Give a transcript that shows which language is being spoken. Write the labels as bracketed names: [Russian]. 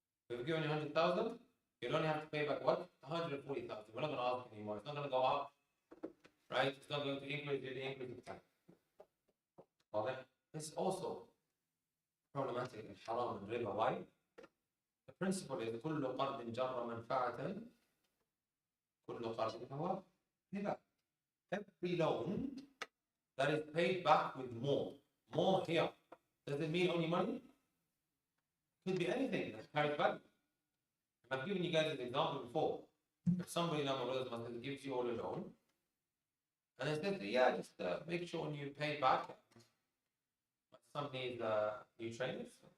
[English] If we've given you 100,000, you'll only have to pay back what? 140,000. We're not going to ask anymore. It's not going to go up, right? It's not going to increase with the increase of time. Okay? This is also problematic in haram and riba. Why? The principle is [Arabic] كل قرض جر منفعة كل قرض هو riba. [English] Every loan that is paid back with more here. Does it mean only money? Could be anything that carries value. I've given you guys an example before. If somebody in our brothers must gives you all a loan, and they said, yeah, just make sure when you pay back, some need new trainers.